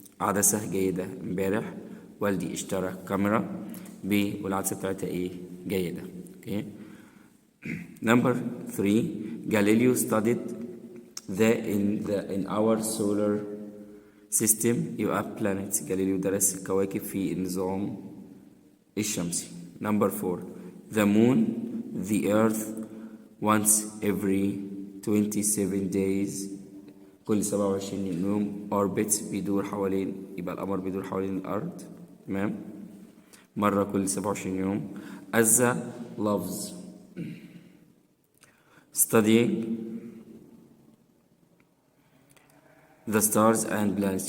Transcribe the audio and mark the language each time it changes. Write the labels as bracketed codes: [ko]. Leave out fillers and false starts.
[ar] عدسة جيدة. امبارح والدي اشترى كاميرا والعدسة بتاعتها ايه؟ جيدة. Okay. [en] Number 3. Galileo studied in our solar system. يبقى planets. [ar] جاليليو درس الكواكب في النظام الشمسي. [en] Number 4. The moon, the earth, once every 27 days. [ar] كل 27 يوم orbits بيدور حوالين، يبقى القمر بيدور حوالين الأرض. تمام؟ مرة كل 27 يوم. [en] Azza loves studying the stars and planets.